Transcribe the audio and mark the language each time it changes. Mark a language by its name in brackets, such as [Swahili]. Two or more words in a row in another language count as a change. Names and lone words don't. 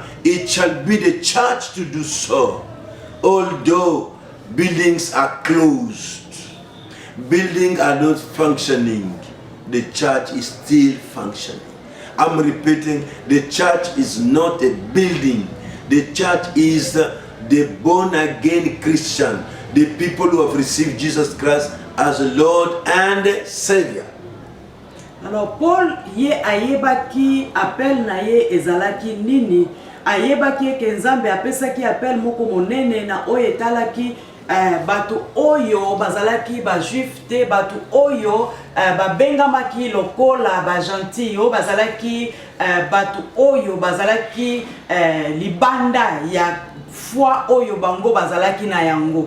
[English] It shall be the church to do so. Although buildings are closed, buildings are not functioning, the church is still functioning. I'm repeating, the church is not a building. The church is the born-again Christian, the people who have received Jesus Christ as Lord and Savior. [Lingala] Alors Paul ye ayebaki appel na ye ezalaki nini, ayebaki ke Nzambe apesaki appel moko monene na oyo etalaki batu oyo bazalaki ba juif te, batu oyo babengamaki lokola ba gentil yo bazalaki batu oyo bazalaki libanda ya foi oyo bango bazalaki na yango.